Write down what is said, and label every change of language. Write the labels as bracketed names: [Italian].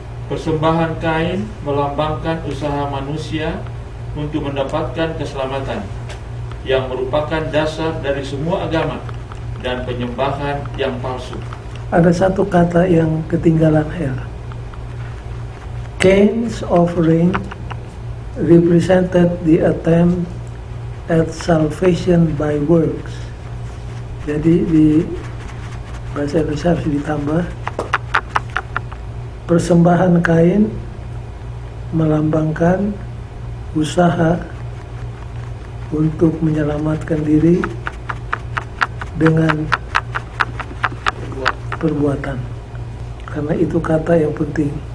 [Indonesian] Persembahan Kain melambangkan usaha manusia untuk mendapatkan keselamatan, yang merupakan dasar dari semua agama dan penyembahan yang palsu. Ada satu kata yang ketinggalan Her. [English] Cain's offering represented the attempt at salvation by works. [Indonesian] Jadi di bahasa Indonesia harus ditambah, persembahan Kain melambangkan usaha untuk menyelamatkan diri dengan perbuatan, karena itu kata yang penting.